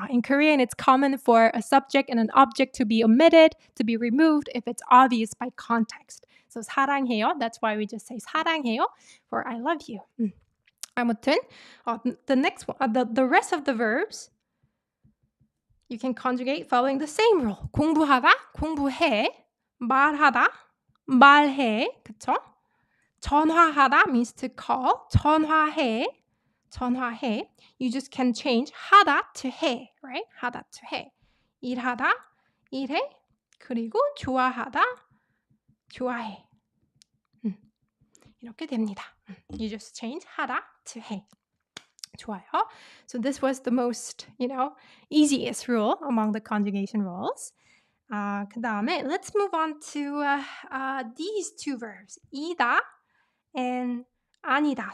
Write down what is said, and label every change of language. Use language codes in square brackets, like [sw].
[en] In Korean, it's common for a subject and an object to be omitted, to be removed if it's obvious by context. So 사랑해요, that's why we just say 사랑해요 for I love you. 아무튼, the next one, the rest of the verbs, you can conjugate following the same rule. [ko] 공부하다, 공부해, 말하다, 말해, 그쵸? [en] 전화하다 means to call. [ko] 전화해. [en] You just can change 하다 to 해, right? [ko] 하다 to 해. 일하다, 일해. 그리고 좋아하다, 좋아해. 이렇게 됩니다. [en] You just change 하다 to 해. [ko] 좋아요. [en] So this was the most, easiest rule among the conjugation rules. [ko] 그 다음에 [en] let's move on to these two verbs, 이다 and 아니다.